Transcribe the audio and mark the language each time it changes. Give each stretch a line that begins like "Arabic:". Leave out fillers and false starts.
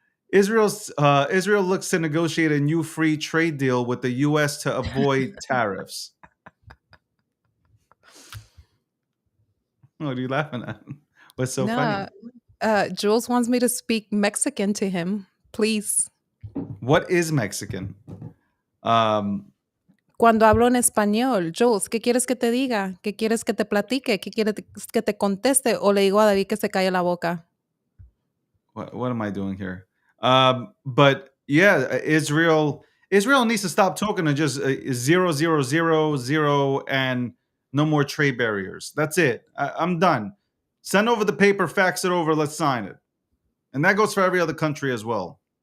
English: Israel looks to negotiate a new free trade deal with the U.S. to avoid tariffs. What are you laughing at? What's so funny? No, Jules wants me to speak Mexican to him. Please. What is Mexican? Um,
Spanish: Cuando hablo en español, Jules, ¿qué quieres que te diga? ¿Qué quieres que te platique? ¿Qué quieres que te conteste? ¿O le digo a David que se calle la boca?
English: what am I doing here? But yeah, Israel needs to stop talking to just 0, 0, 0, 0, and no more trade barriers. That's it. I'm done. Send over the paper, fax it over, let's sign it. And that goes for every other country as well.